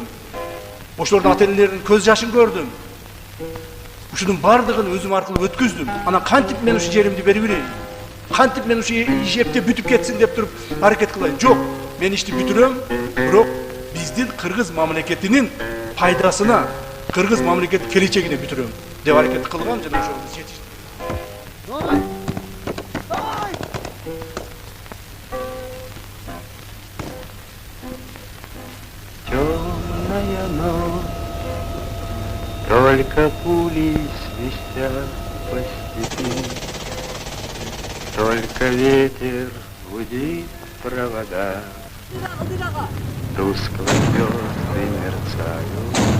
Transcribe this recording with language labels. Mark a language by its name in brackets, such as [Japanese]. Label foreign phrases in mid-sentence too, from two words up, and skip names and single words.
[Kyrgyz] Ошолордун ата энелеринин көз жашын көрдүм. Ушунун бардыгын өзүм аркылуу өткүздүм. Анан кантип мен ушу жеримди берип берейин? Кантип мен ушу иш эптеп бүтүп кетсин деп туруп аракет кылайын? Жок, мен ишти бүтүрөм, бирок биздин кыргыз мамлекетинин пайдасына, кыргыз мамлекет келечегине бүтүрөм деп аракет кылгам жана ошолду жетиштим. [Russian] Темная ночь, только пули свистят по степи, только ветер гудит провода, тускло звезды мерцают.